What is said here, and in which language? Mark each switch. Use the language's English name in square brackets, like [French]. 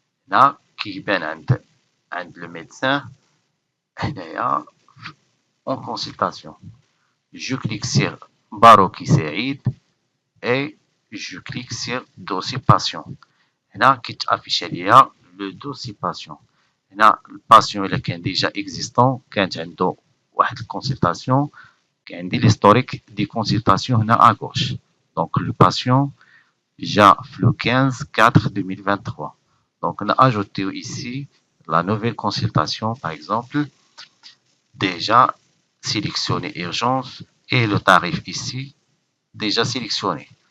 [French] Là, [Arabic] كيبان عند [French] le médecin [Arabic] هنايا [French] en consultation. Je clique sur Baroki Saïd et je clique sur dossier patient. [Arabic] هنا كيتافيش ليا [French] le dossier patient. [Arabic] هنا الباسيون الا كان ديجا اكزيستون كانت عنده واحد الكونسلطاسيون كعندي [French] l'historique des consultations [Arabic] هنا [French] à gauche. Donc le patient [Arabic] جا في [French] le 15/4/2023. Donc on a ajouté ici la nouvelle consultation par exemple déjà sélectionné urgence et le tarif ici déjà sélectionné.